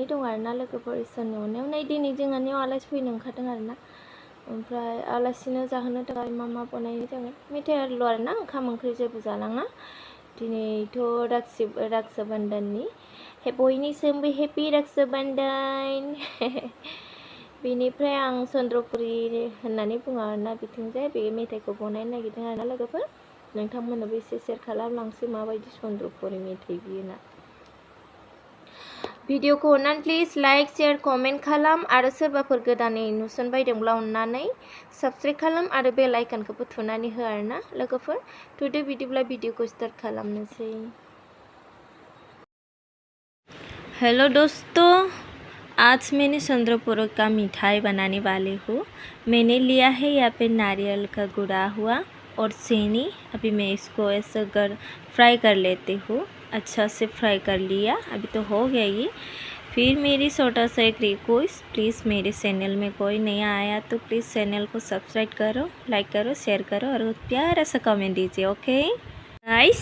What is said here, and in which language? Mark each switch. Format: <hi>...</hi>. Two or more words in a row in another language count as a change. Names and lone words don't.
<brx>दं आरोना लोगोफोर इसोरनि अननायाव नै दिनै जोंहानियाव आलासि फैनो ओंखारदों आरोना ओमफ्राय आलासिनो जाहोनो थाखाय मा बनायनाय जागोन मेथाइल' आरोना ओंखाम ओंख्रि जेबो जालाङा दिनैथ' रक्षाबन्धननि बयनिसिमबो हेपि रक्षाबन्धन बेनिफ्राय आं चन्द्रपुरि होननानै बुङो आरोना बिथिंजाय बे मेथाइखौ बनायनो नागिरदों आरोना लोगोफोर नोंथांमोननोबो एसे शेयार खालामलांसै माबायदि चन्द्रपुरि मेथाइ बियो ना भिडिअखौ अननानै</brx> <en>please like share comment</en> <brx>खालाम आरो सोरबाफोर गोदानै नुसनबायदोंब्ला अननानै साबस्क्राइब खालाम आरो बेल आइकनखौबो थुनानै हो आरोना लोगोफोर थुदो बिदिब्ला भिडिअखौ स्टार्ट खालामनोसै।</brx> <hi>हेलो दोस्तों, आज मैंने चंद्रपुर का मिठाई बनाने वाली हूँ। मैंने लिया है यहाँ पे नारियल का गुड़ा हुआ और चीनी। अभी मैं इसको ऐसे फ्राई कर लेती हूँ। अच्छा से फ्राई कर लिया, अभी तो हो गया ये। फिर मेरी छोटा सा एक रिक्वेस्ट, प्लीज़ मेरे चैनल में कोई नया आया तो प्लीज़ चैनल को सब्सक्राइब करो, लाइक करो, शेयर करो और प्यारा सा कमेंट दीजिए।</hi> <en>Okay nice.</en>